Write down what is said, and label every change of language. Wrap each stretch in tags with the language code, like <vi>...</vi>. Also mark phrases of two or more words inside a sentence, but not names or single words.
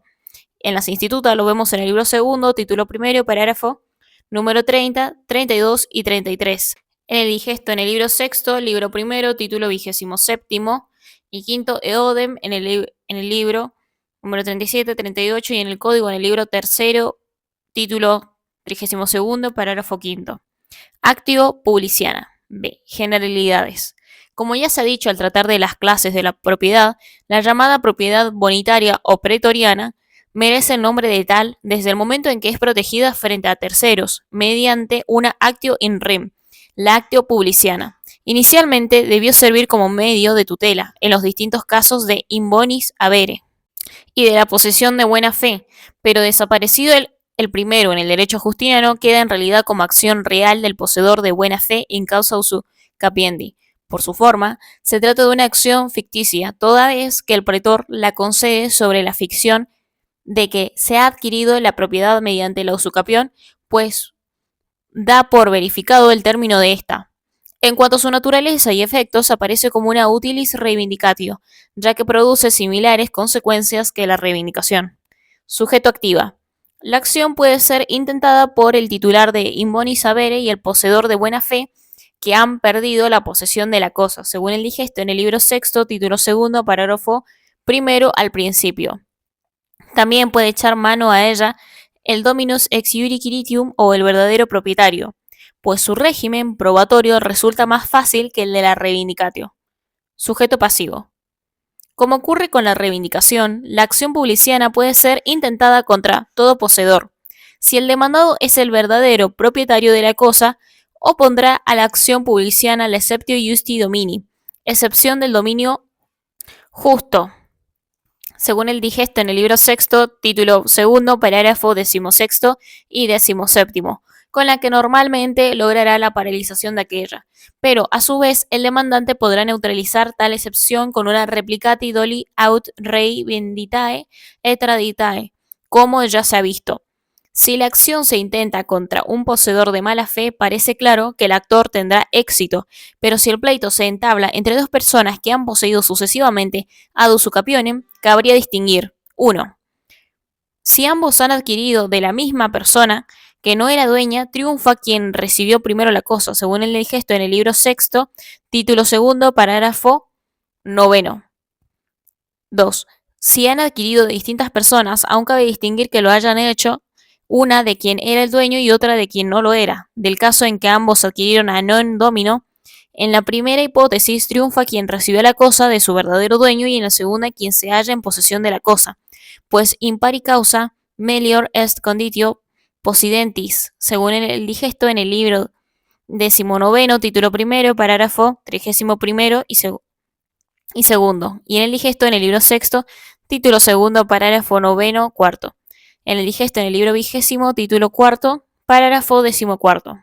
<es>En las institutas lo vemos en el libro segundo, título primero, parágrafo número 30, 32 y 33. En el digesto en el libro sexto, libro primero, título 27 y quinto, eodem en el libro número 37, 38 y en el código en el libro tercero, título 32, parágrafo quinto.</es> <la>Actio publiciana.</la> <es>B. Generalidades. Como ya se ha dicho al tratar de las clases de la propiedad, la llamada propiedad bonitaria o pretoriana merece el nombre de tal desde el momento en que es protegida frente a terceros mediante una</es> <la>actio in rem,</la> <es>la</es> <la>actio publiciana.</la> <es>Inicialmente debió servir como medio de tutela en los distintos casos de</es> <la>in bonis habere</la> <es>y de la posesión de buena fe, pero desaparecido el primero en el derecho justiniano, queda en realidad como acción real del poseedor de buena fe</es> <la>in causa usu capiendi.</la> <es>Por su forma, se trata de una acción ficticia, toda vez que el pretor la concede sobre la ficción de que se ha adquirido la propiedad mediante la usucapión, pues da por verificado el término de esta. En cuanto a su naturaleza y efectos, aparece como una</es> <la>utilis reivindicatio,</la> <es>ya que produce similares consecuencias que la reivindicación. Sujeto activa. La acción puede ser intentada por el titular de</es> <la>in bonis habere</la> <es>y el poseedor de buena fe que han perdido la posesión de la cosa, según el digesto en el libro sexto, título segundo, parágrafo primero al principio. También puede echar mano a ella el</es> <la>dominus ex iure quiritium</la> <es>o el verdadero propietario, pues su régimen probatorio resulta más fácil que el de la reivindicatio. Sujeto pasivo. Como ocurre con la reivindicación, la acción publiciana puede ser intentada contra todo poseedor. Si el demandado es el verdadero propietario de la cosa, opondrá a la acción publiciana la</es> <la>exceptio justi domini,</la> <es>excepción del dominio justo, según el digesto en el libro sexto, título segundo, parágrafo decimosexto y decimoséptimo, con la que normalmente logrará la paralización de aquella. Pero, a su vez, el demandante podrá neutralizar tal excepción con una</es> <la>replicati doli aut rei venditae et traditae,</la> <es>como ya se ha visto. Si la acción se intenta contra un poseedor de mala fe, parece claro que el actor tendrá éxito, pero si el pleito se entabla entre dos personas que han poseído sucesivamente</es> <la>ad usucapionem,</la> <es>cabría distinguir: 1. Si ambos han adquirido de la misma persona que no era dueña, triunfa quien recibió primero la cosa, según el digesto en el libro sexto, título segundo, parágrafo noveno. 2. Si han adquirido de distintas personas, aún cabe distinguir que lo hayan hecho una de quien era el dueño y otra de quien no lo era. Del caso en que ambos adquirieron</es> <la>a non domino,</la> <es>en la primera hipótesis triunfa quien recibió la cosa de su verdadero dueño y en la segunda quien se halla en posesión de la cosa, pues</es> <la>impari causa melior est conditio possidentis,</la> <es>según el digesto en el libro 19, título primero, parágrafo 31 y segundo, y en el digesto en el libro sexto, título segundo, parágrafo noveno, cuarto. En el digesto en el libro 20, título cuarto, parágrafo 14.</es>